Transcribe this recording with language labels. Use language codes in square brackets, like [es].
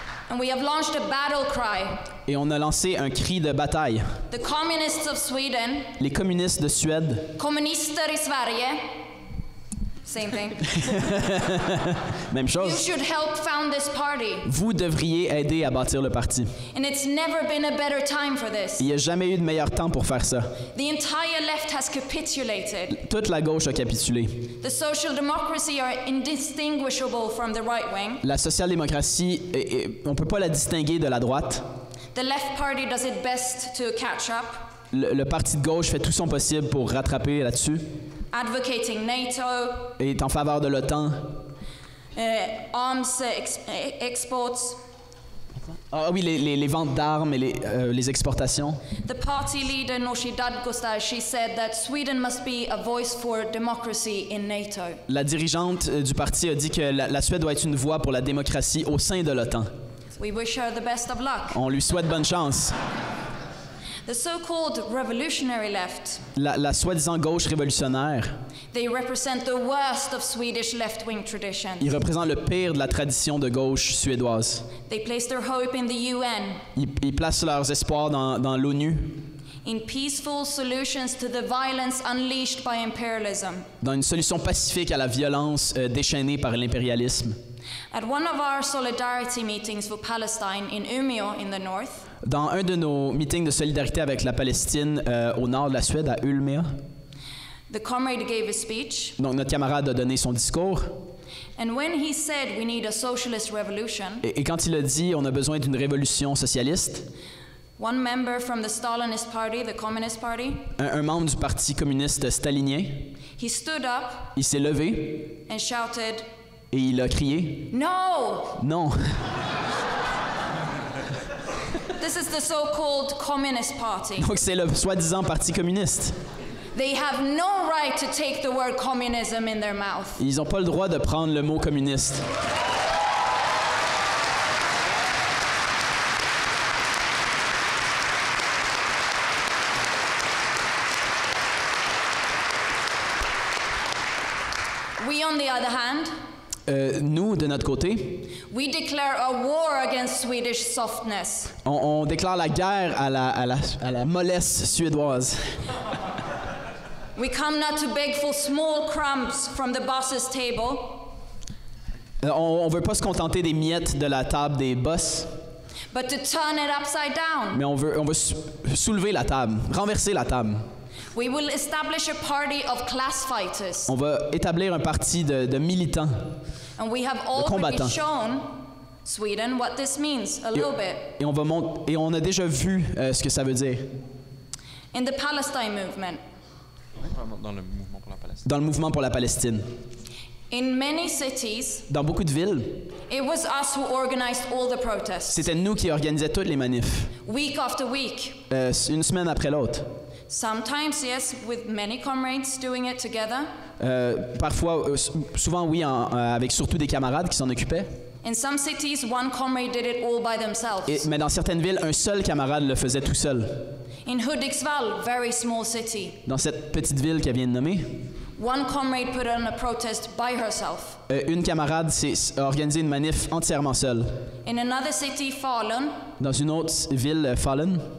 [en] And we have launched a battle cry. [fr] Et on a lancé un cri de bataille. [en] The communists of Sweden. [fr] Les communistes de Suède. [sv] Kommunister i Sverige. [en] Same thing. [fr] Même chose. [en] You should help found this party. [fr] Vous devriez aider à bâtir le parti. [en] And it's never been a better time for this. [fr] Il n'y a jamais eu de meilleur temps pour faire ça. [en] The entire left has capitulated. [fr] Toute la gauche a capitulé. [en] The social democracy are indistinguishable from the right wing. [fr] La social-démocratie, on ne peut pas la distinguer de la droite. [en] The left party does its best to catch up. [fr] Le parti de gauche fait tout son possible pour rattraper là-dessus. [en] Advocating NATO. [fr] Et est en faveur de l'OTAN. [en] Arms exports. [fr] Ah oui, les ventes d'armes et les exportations. [en] The party leader Nooshi Dadgostar, she said that Sweden must be a voice for democracy in NATO. [fr] La dirigeante du parti a dit que la Suède doit être une voix pour la démocratie au sein de l'OTAN. [en] We wish her the best of luck. [fr] On lui souhaite bonne chance. [en] The so-called revolutionary left, [fr] La soi-disant gauche révolutionnaire, [en] they represent the worst of Swedish left-wing traditions. [fr] ils représentent le pire de la tradition de gauche suédoise. [en] They place their hope in the UN, [fr] Ils placent leurs espoirs dans l'ONU, [en] in peaceful solutions to the violence unleashed by imperialism. [fr] dans une solution pacifique à la violence déchaînée par l'impérialisme. [en] At one of our solidarity meetings for Palestine in Umeå in the north, [fr] Dans un de nos meetings de solidarité avec la Palestine au nord de la Suède, à Umeå, [en] the comrade gave a speech, [fr] donc notre camarade a donné son discours, [en] and when he said we need a socialist revolution, [fr] et quand il a dit on a besoin d'une révolution socialiste, [en] one member from the Stalinist party, the Communist Party, [fr] un membre du Parti communiste stalinien, [en] he stood up [fr] il s'est levé [en] and shouted, [fr] et il a crié [en] "No! [fr] « Non !» [en] This is the so-called Communist Party. [fr] Donc c'est le soi-disant Parti communiste. [en] They have no right to take the word communism in their mouth. [fr] Ils n'ont pas le droit de prendre le mot communiste. [en] We, on the other hand, [fr] Nous, de notre côté, [en] we declare a war against Swedish softness. [fr] on déclare la guerre à la mollesse suédoise. [en] We come not to beg for small crumbs from the boss's table, [fr] On ne veut pas se contenter des miettes de la table des boss, [en] but to turn it upside down. [fr] mais on veut soulever la table, renverser la table. [en] We will establish a party of class fighters. [fr] On va établir un parti de militants. [en] And we have already [fr] combattants. [en] shown Sweden what this means a little bit. [fr] Et on a déjà vu ce que ça veut dire [en] In the Palestine movement, [fr] dans le mouvement pour la Palestine. [en] in many cities, [fr] Dans beaucoup de villes, [en] it was us who organized all the protests, [fr] c'était nous qui organisions toutes les manifs, [en] week after week. [fr] une semaine après l'autre. [en] Sometimes, yes, with many comrades doing it together. [fr] Parfois, souvent oui, avec surtout des camarades qui s'en occupaient. [en] In some cities, one comrade did it all by themselves. [fr] Mais dans certaines villes, un seul camarade le faisait tout seul. [en] In Hudiksvall, very small city, [fr] Dans cette petite ville qu'elle vient de nommer, [en] one comrade put on a protest by herself. [fr] une camarade a organisé une manif entièrement seule. [en] In another city, Falun, [fr] Dans une autre ville, Falun,